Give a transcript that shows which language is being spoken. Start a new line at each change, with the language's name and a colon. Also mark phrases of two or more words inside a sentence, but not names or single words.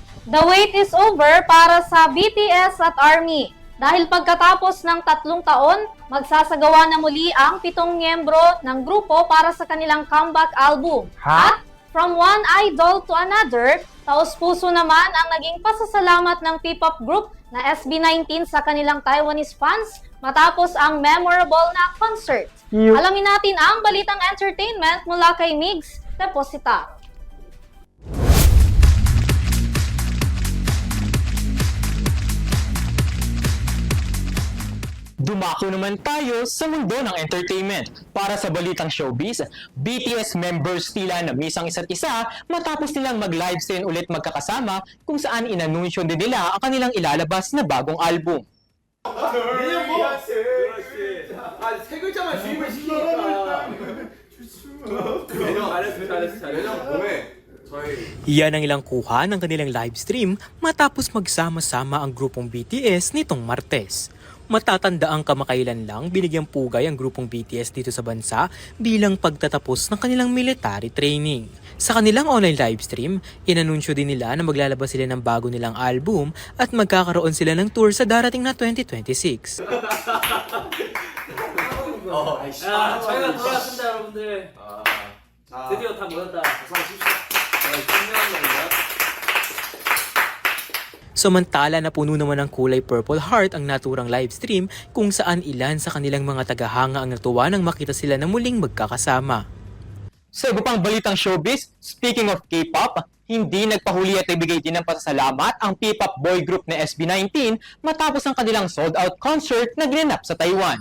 English: The wait is over
Filipino: para sa
English: BTS at ARMY.
Filipino: Dahil pagkatapos ng 3 taon, magsasagawa na muli ang 7 miyembro ng grupo para sa kanilang comeback album.
English: At from one idol to another,
Filipino: taos-puso naman ang naging pasasalamat ng P-pop group na SB19 sa kanilang Taiwanese fans matapos ang memorable na concert. Alamin natin ang balitang entertainment mula kay Migs Deposita. Dumako naman tayo sa mundo ng entertainment. Para sa balitang showbiz, BTS members tila na-miss ang isa't isa matapos nilang mag-livestream ulit magkakasama kung saan inanunsyo din nila ang kanilang ilalabas na bagong album.
Korean: 세 글자만 주입을 시키니까. 매년 봄에
Filipino: Iyan ang ilang kuha ng kanilang livestream matapos magsama-sama ang grupong BTS nitong Martes. Matatanda ang kamakailan lang binigyang pugay ang grupong BTS dito sa bansa bilang pagtatapos ng kanilang military training. Sa kanilang online livestream, inanunsyo din nila na maglalabas sila ng bago nilang album at magkakaroon sila ng tour sa darating na 2026.
Korean: 저희가 돌아왔습니다, 여러분들. 드디어 다 모였다.
Filipino: Samantala na puno naman ng kulay Purple Heart ang naturang livestream kung saan ilan sa kanilang mga tagahanga ang natuwa nang makita sila na muling magkakasama. Sa iba pang balitang showbiz,
English: speaking of K-pop,
Filipino: hindi nagpahuli at ibigay din ng pasasalamat ang P-pop boy group na SB19 matapos ang kanilang
English: sold-out concert
Filipino: na ginanap sa Taiwan.